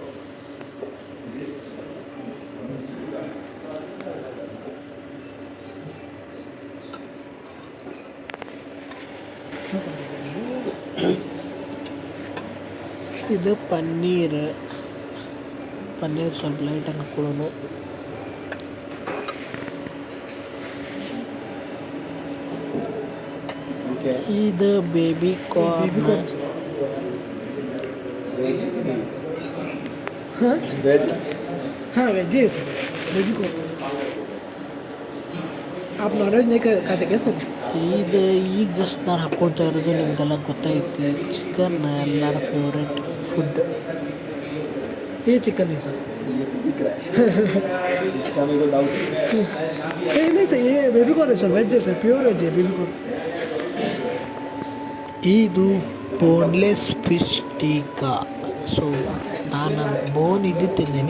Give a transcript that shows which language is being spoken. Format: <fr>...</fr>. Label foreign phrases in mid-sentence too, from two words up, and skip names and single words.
<kn>ಇದು ಪನ್ನೀರ್ ಸ್ವಲ್ಪ ಲೈಟಾಗಿ ಹಾಕ್ಕೊಳ್ಳೋಣ. ಇದು</kn> <en>baby corn.</en> <hi>हाँ वेज है सर,</hi> <en>baby corn.</en> <hi>आप नॉनवेज नहीं खाते क्या सर?</hi> <kn>ಇದು ಈಗ ಜಸ್ಟ್ ನಾನು ಹಾಕ್ಕೊಳ್ತಾ ಇರೋದು ನಿಮಗೆಲ್ಲ ಗೊತ್ತೈತಿ. ಚಿಕನ್ ಎಲ್ಲರ</kn> <en>favourite food.</en> <hi>ये चिकन है सर। इसका मेरे को डाउट नहीं तो ये</hi> <en>baby corn</en> <hi>है सर, वेज है सर,</hi> <en>pure veg</en> <hi>है</hi> <en>baby corn.</en> <kn>ಇದು</kn> <en>boneless fish</en> <kn>ಟೀಕಾ. ಸೊ ನಾನು ಬೋನ್ ಇದು ತಿಂತೀನಿ.</kn>